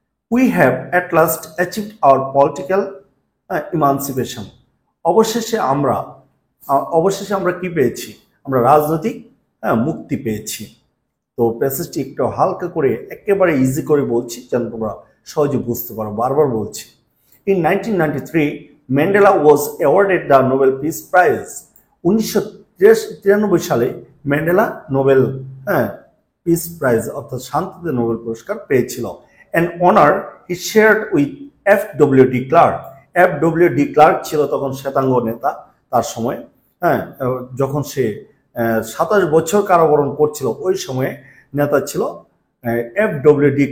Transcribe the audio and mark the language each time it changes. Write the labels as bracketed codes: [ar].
[en] we have at last achieved our political emancipation, [bn] অবশেষে আমরা অবশেষে আমরা কি পেয়েছি? আমরা রাজনৈতিক মুক্তি পেয়েছি। তো প্যাসেজটি একটু হালকা করে একেবারে ইজি করে বলছি যেন তোমরা সহজে বুঝতে পারো। বারবার বলছি। [en] In 1993, Mandela was awarded the Nobel Peace Prize. [bn] 1993 সালে ম্যান্ডেলা নোবেল পিস প্রাইজ অর্থাৎ শান্তিতে নোবেল পুরস্কার পেয়েছিল। [en] An honour he shared with F W D. Klerk. F W D. [bn] Clerk ছিল তখন শ্বেতাঙ্গ নেতা তার সময়, যখন সে 27 বছর কারাবরণ করছিল ওই সময়ে নেতা ছিল এফ.ডব্লিউ.ডি.